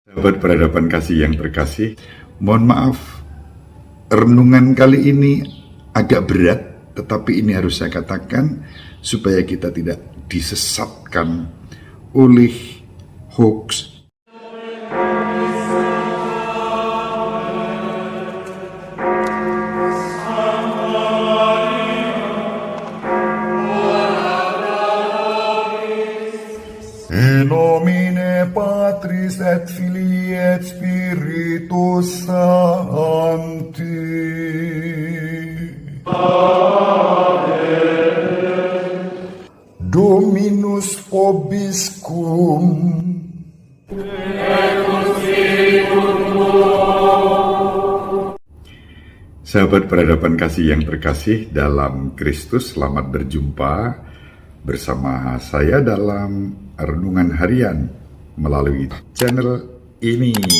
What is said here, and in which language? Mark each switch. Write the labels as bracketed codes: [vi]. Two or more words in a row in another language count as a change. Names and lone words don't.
[id] Sahabat peradaban kasih yang terkasih, mohon maaf, renungan kali ini agak berat, tetapi ini harus saya katakan supaya kita tidak disesatkan oleh hoax. [la] In nomine Patris et Filii et Spiritus Sancti. Amen. Dominus vobiscum. [id] Sahabat peradaban kasih yang terkasih dalam Kristus, selamat berjumpa bersama saya dalam renungan harian melalui channel ini.